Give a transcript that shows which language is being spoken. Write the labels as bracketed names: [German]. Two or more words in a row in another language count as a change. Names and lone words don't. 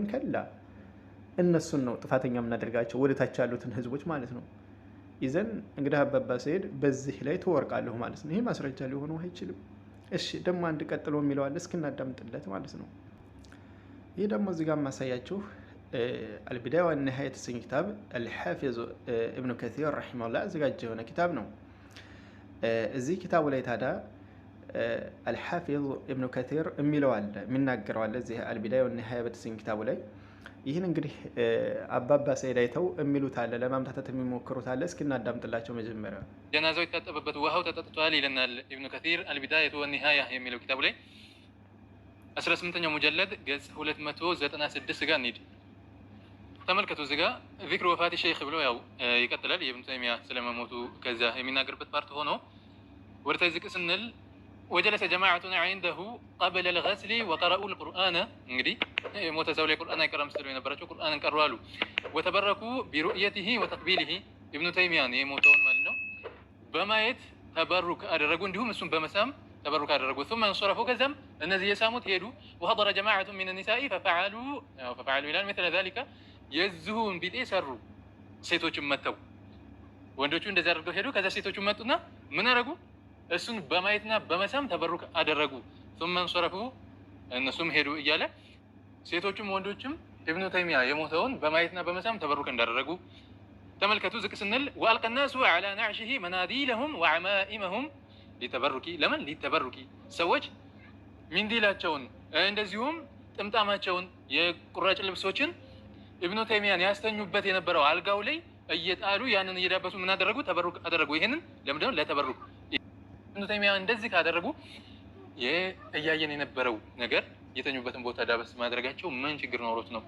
[Amharic] ከላ እነሱን ነው ጥፋተኛ የምናደርጋቸው ወደ ታች ያሉትን ህዝቦች ማለት ነው። ይዘን እንግዲህ አባባ ሰይድ በዚህ ላይ ተወርቃለሁ ማለት ነው። ይሄ ማስረጃ ሊሆን አይችልም። እሺ ደግሞ አንድ ቀጥሎ የሚለው አለ እስኪ እናዳምጥለት ማለት ነው። ይሄ ደግሞ እዚህ ጋር ማሳያችሁ البداية والنهاية የተሰኘ ኪታብ الحافظ ابن كثير [Arabic] رحمه الله [Amharic] አዘጋጀ የሆነ ኪታብ ነው። እዚህ ኪታቡ ላይ ታዲያ الحافظ ابن كثير የሚለው አለ የሚናገረው አለ እዚህ البداية والنهاية በተሰኘ ኪታቡ ላይ ይህን እንግዲህ አባባ ሰይድ አይተው የሚሉት አለ ለማምታታት የሚሞክሩት አለ። እስኪ እናዳምጥላቸው መጀመሪያ። ጀናዛው የታጠበበት ውሃው ተጠጥቷል ይለናል ኢብኑ ከሲር አልቢዳየቱ ወኒሃያ የሚለው ኪታቡ ላይ 18ኛው ሙጀለድ ገጽ 296 ጋር እንሂድ። ተመልከቱ እዚህ ጋር [Arabic] ذكر وفاة شيخ [Amharic] ብሎ ያው ይቀጥላል። የኢብኑ ተይሚያ ስለመሞቱ ከዛ የሚናገርበት ፓርት ሆኖ ወደታይ ዝቅ ስንል [Arabic] وجلس جماعة عنده قبل الغسل وقرأوا القرآن [Amharic] እንግዲህ ሞተ ሰው ላይ ቁርአን አይቀራም ስሉ የነበራቸው ቁርአንን ቀሩ አሉ። [Arabic] وتبركوا برؤيته وتقبيله [Amharic] ኢብኑ ተይሚያን የሞተውን ማለት ነው በማየት ተበሩክ አደረጉ፣ እንዲሁም እሱን በመሳም ተበሩክ አደረጉ። [Arabic] ثم انصرفوا [Amharic] ከዛም እነዚህ የሳሙት ሄዱ። [Arabic] وحضر جماعة من النساء ففعلوا [Amharic] ይላል [Arabic] مثل ذلك [Amharic] የዝሁን ቢጤ ሰሩ። ሴቶችም መተው ወንዶቹ እንደዛ አድርገው ሄዱ። ከዛ ሴቶቹ መጡና ምን አደረጉ? እሱን በማየትና በመሳም ተበሩክ አደረጉ። [Arabic] ثم انصرفوا [Amharic] እነሱም ሄዱ እያለ ሴቶቹም ወንዶችም ኢብኑ ተይሚያ የሞተውን በማየትና በመሳም ተበሩክ እንዳደረጉ ተመልከቱ። ዝቅ ስንል [Arabic] وألقى الناس على نعشه مناديلهم وعمائمهم [Amharic] ሊተበሩኪ ለምን ሊተበሩኪ ሰዎች ሚንዲላቸውን እንደዚሁም ጥምጣማቸውን የቁራጭ ልብሶችን ኢብኑ ተይሚያን ያስተኙበት የነበረው አልጋው ላይ እየጣሉ ያንን እየዳበሱ ምን አደረጉ? ተበሩክ አደረጉ። ይሄንን ለምንድነው? ለተበሩክ። ኢብኑ ተይሚያ እንደዚህ ካደረጉ እያየን የነበረው ነገር የተኙበትን ቦታ ዳበስ ማድረጋቸው ምን ችግር ኖሮት ነው?